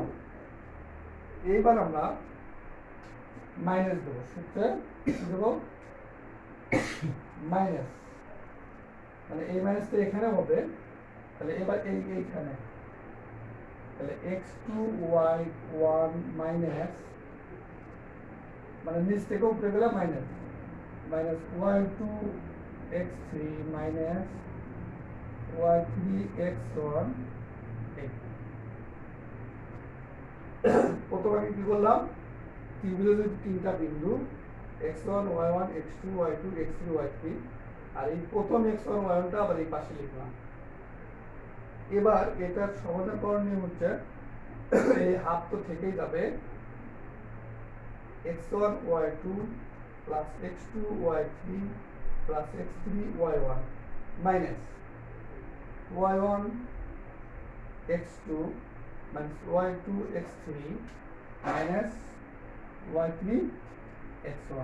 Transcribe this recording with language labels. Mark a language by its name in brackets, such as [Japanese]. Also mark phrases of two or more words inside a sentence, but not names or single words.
[Bangla] এইবার আমরা মাইনাস দেবো, সূত্রে দেবো মাইনাস, মানে এই মাইনাসটা এখানে হবে, তাহলে এবার এইখানে তাহলে x2 y1 মাইনাস, মানে নিচ থেকে উপরে গেলে মাইনাস, মাইনাস y2 x3 মাইনাস y3 x1। প্রথমে কি করলাম, ত্রিভুজের তিনটা বিন্দু x1 y1 x2 y2 x3 y3, আর এই প্রথম x1 y1 টা আবার এই পাশে লিখলাম। এবার এটার সমাধান করার নিয়ম হচ্ছে, এই হাফ তো থেকেই যাবে, x1 y2 প্লাস x2 y3 প্লাস x3 y1 মাইনাস y1 x2 minus y2 x3 minus y3 x1।